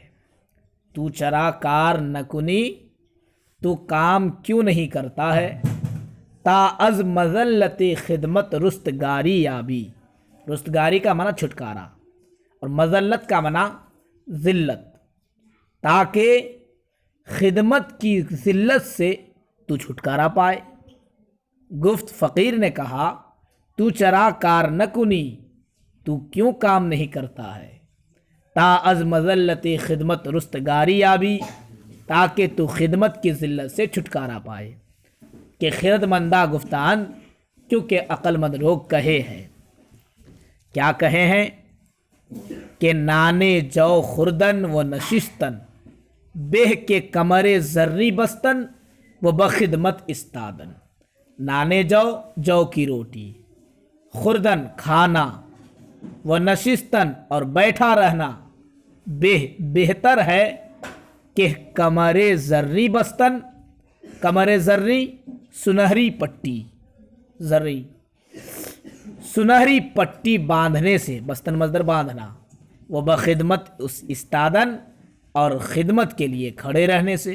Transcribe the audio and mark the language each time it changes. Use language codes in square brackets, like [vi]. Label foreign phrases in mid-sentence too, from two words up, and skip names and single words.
[fa] تو چرا کار نہ کنی، [ur] تو کام کیوں نہیں کرتا ہے؟ [fa] تا از مذلت خدمت رستگاری یابی، [ur] رستگاری کا معنی چھٹکارا، اور مذلت کا معنی ذلت، تاکہ خدمت کی ذلت سے تو چھٹکارا پائے۔ گفت، فقیر نے کہا، [fa] تو چرا کار نہ کنی، [ur] تو کیوں کام نہیں کرتا ہے؟ [fa] تا از مذلت خدمت رستگاری یابی، [ur] تاکہ تو خدمت کی ذلت سے چھٹکارا پائے۔ [fa] کہ خرد مندہ گفتان، [ur] کیونکہ عقل مند لوگ کہے ہیں۔ کیا کہے ہیں؟ [fa] کہ نانے جو خوردن و نشستن، بہ کے کمر زری بستن و بخدمت استادن۔ نانے جو [ur] کی روٹی، خوردن کھانا، [fa] و نشستن [ur] اور بیٹھا رہنا، بہتر ہے کہ [fa] کمر زری بستن، کمر زری [ur] سنہری پٹی، زری سنہری پٹی باندھنے سے، بستن مصدر باندھنا، وہ [fa] بخدمت استادن [ur] اور خدمت کے لیے کھڑے رہنے سے۔